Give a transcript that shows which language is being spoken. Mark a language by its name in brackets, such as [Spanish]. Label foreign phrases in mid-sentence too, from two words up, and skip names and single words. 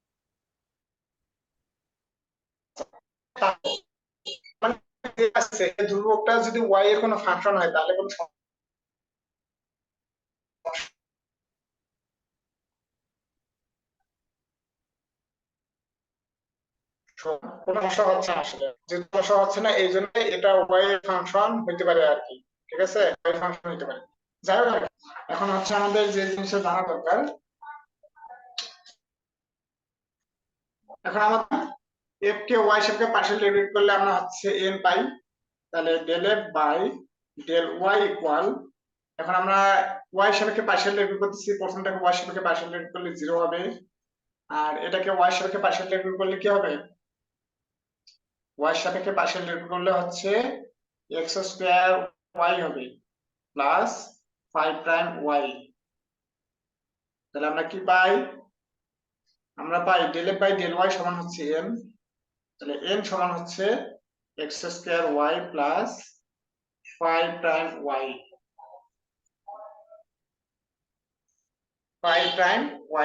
[Bangla] মানে যে আছে এই ধ্রুবকটা যদি y এর কোনো ফাংশন হয় তাহলে কোনো কোনো সমস্যা হচ্ছে না, আসলে যে সমস্যা হচ্ছে না এই জন্য এটা y এর ফাংশন হইতে পারে আর কি, ঠিক আছে, y এর ফাংশন হইতে পারে। যাই হোক, এখন হচ্ছে আমাদের যে জিনিসটা জানা দরকার, এখন আমাদের f কে y সাপেক্ষে পার্শিয়াল ডেরিভেটিভ করলে আমরা হচ্ছে n পাই, তাহলে [English] del f by del y equal, [Bangla] এখন আমরা y সাপেক্ষে [English] partial derivative [Bangla] করতেছি, প্রথমটাকে y সাপেক্ষে [English] partial derivative [Bangla] করলে 0 হবে, আর এটাকে y সাপেক্ষে [English] partial derivative [Bangla] করলে কি হবে, y সাপেক্ষে [English] partial derivative [Bangla] করলে হচ্ছে [English] x square y [Bangla] হবে [English] plus 5 prime y. [Bangla] তাহলে আমরা কি পাই, আমরা পাই [English] del f by del y [Bangla] সমান হচ্ছে n, তাহলে n সমান হচ্ছে [English] x square y plus 5 prime y. five prime y.